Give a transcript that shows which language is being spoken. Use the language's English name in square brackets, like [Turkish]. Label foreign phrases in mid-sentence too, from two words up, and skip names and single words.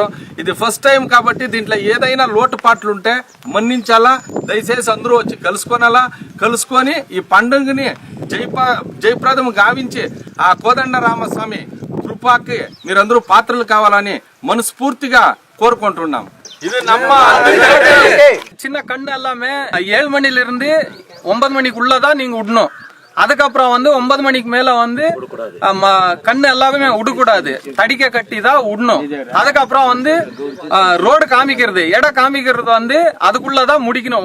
[Telugu] ఇది ఫస్ట్ టైం కాబట్టి దీంట్లో ఏదైనా లోటుపాట్లు ఉంటే మన్నించాలా. దయచేసి అందరూ వచ్చి కలుసుకొని ఈ పండుగని జయప్రదం గావించి ఆ కోదండరామస్వామి కృపాకి మీరందరూ పాత్రలు కావాలని మనస్ఫూర్తిగా కోరుకుంటున్నాం. [Tamil] இது நம்ம சின்ன கண்ணு எல்லாமே 7 மணில இருந்து 9 மணிக்குள்ளதான் நீங்க விடணும். அதுக்கப்புறம் 9 மணிக்கு மேல கண்ணு எல்லாமே விடக்கூடாது, தடிக்க கட்டி தான் விடணும். அதுக்கப்புறம் ரோடு காமிக்கிறது, இடம் காமிக்கிறது அதுக்குள்ளதான் முடிக்கணும்.